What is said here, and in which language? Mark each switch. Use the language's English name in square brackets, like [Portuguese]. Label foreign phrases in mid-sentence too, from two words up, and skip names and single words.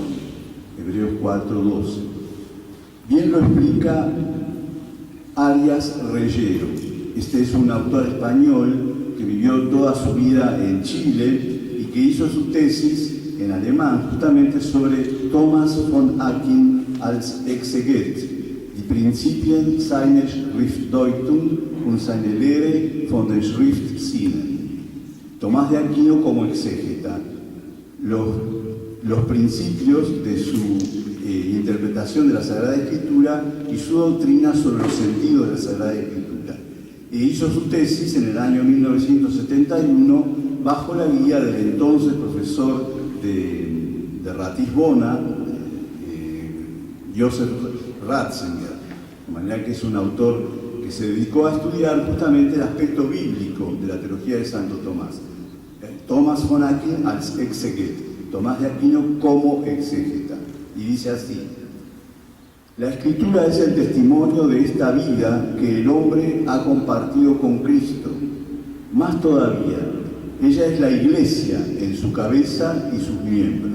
[Spanish] Hebreos 4:12. Bien lo explica Arias Reyero. Este es un autor español que vivió toda su vida en Chile y que hizo su tesis en alemán justamente sobre Thomas von Aquin als Exeget, die Prinzipien seiner Schriftdeutung und seine Lehre von den Schriftsinnen. Tomás de Aquino como exégeta, los principios de su interpretación de la Sagrada Escritura y su doctrina sobre los sentidos de la Sagrada Escritura. E hizo su tesis en el año 1971 bajo la guía del entonces profesor de Ratisbona, Joseph Ratzinger, de manera que es un autor que se dedicó a estudiar justamente el aspecto bíblico de la teología de Santo Tomás. Thomas von Aquin als Exeget, Tomás de Aquino como exégeta. Y dice así: la Escritura es el testimonio de esta vida que el hombre ha compartido con Cristo. Más todavía, ella es la Iglesia en su cabeza y sus miembros.